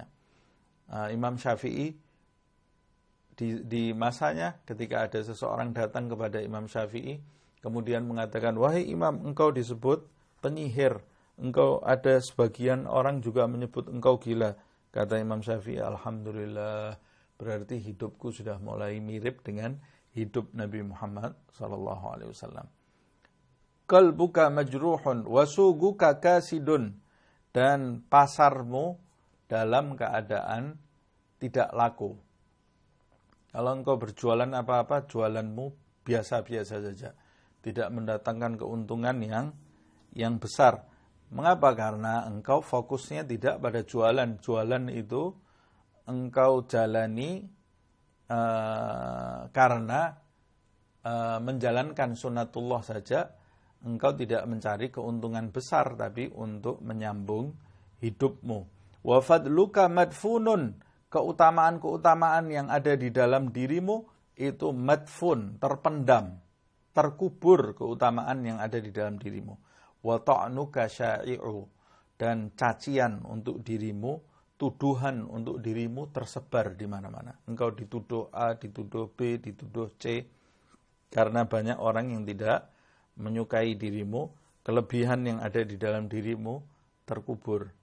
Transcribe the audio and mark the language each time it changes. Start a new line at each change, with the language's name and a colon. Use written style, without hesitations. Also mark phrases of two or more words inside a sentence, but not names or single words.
Indonesian: Imam Syafi'i di masanya ketika ada seseorang datang kepada Imam Syafi'i kemudian mengatakan, wahai Imam, engkau disebut penyihir, engkau, ada sebagian orang juga menyebut engkau gila. Kata Imam Syafi'i, alhamdulillah, berarti hidupku sudah mulai mirip dengan hidup Nabi Muhammad SAW.
Arabic: قلبك مجروح وسوقك كاسد,
Indonesian: dan pasarmu dalam keadaan tidak laku. Kalau engkau berjualan apa-apa, jualanmu biasa-biasa saja, tidak mendatangkan keuntungan yang besar. Mengapa? Karena engkau fokusnya tidak pada jualan. Jualan itu engkau jalani karena menjalankan sunatullah saja. Engkau tidak mencari keuntungan besar, tapi untuk menyambung hidupmu.
Arabic: وفضلك مدفون,
Indonesian: keutamaan-keutamaan yang ada di dalam dirimu itu madfun, terpendam, terkubur keutamaan yang ada di dalam dirimu.
Arabic: وطعنك شائع,
Indonesian: dan cacian untuk dirimu, tuduhan untuk dirimu tersebar di mana-mana. Engkau dituduh A, dituduh B, dituduh C, karena banyak orang yang tidak menyukai dirimu, kelebihan yang ada di dalam dirimu terkubur.